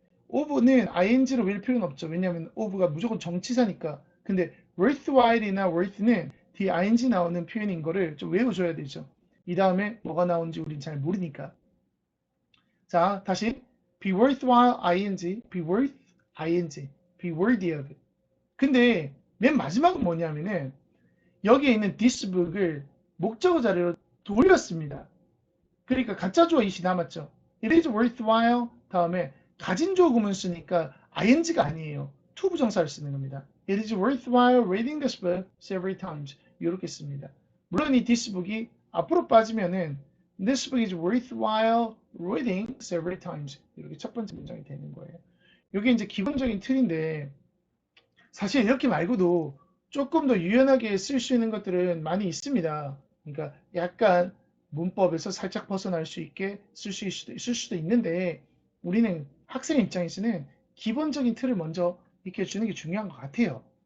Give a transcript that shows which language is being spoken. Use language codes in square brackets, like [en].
[ko] of는 ing로 외울 필요는 없죠. 왜냐하면 of가 무조건 정치사니까. 근데 worthwhile이나 worth는 뒤에 ing 나오는 표현인 거를 좀 외워줘야 되죠. 이 다음에 뭐가 나오는지 우린 잘 모르니까. 자, 다시 be worthwhile ing, be worth ing, be worthy of. 근데 맨 마지막은 뭐냐면은 여기에 있는 this book을 목적어 자리로 돌렸습니다. 그러니까 가짜 주어 it이 남았죠. It is worthwhile 다음에 가진 주어 구문 쓰니까 ing가 아니에요. to 부정사를 쓰는 겁니다. [en] It is worthwhile reading this book several times. [ko] 이렇게 씁니다. 물론 이 [en] this book이 [ko] 앞으로 빠지면은 [en] this book is worthwhile reading several times. [ko] 이렇게 첫 번째 문장이 되는 거예요. 이게 이제 기본적인 틀인데 사실 이렇게 말고도 조금 더 유연하게 쓸 수 있는 것들은 많이 있습니다. 그러니까 약간 문법에서 살짝 벗어날 수 있게 쓸 수도 있는데 우리는 학생 입장에서는 기본적인 틀을 먼저 익혀주는 게 중요한 것 같아요.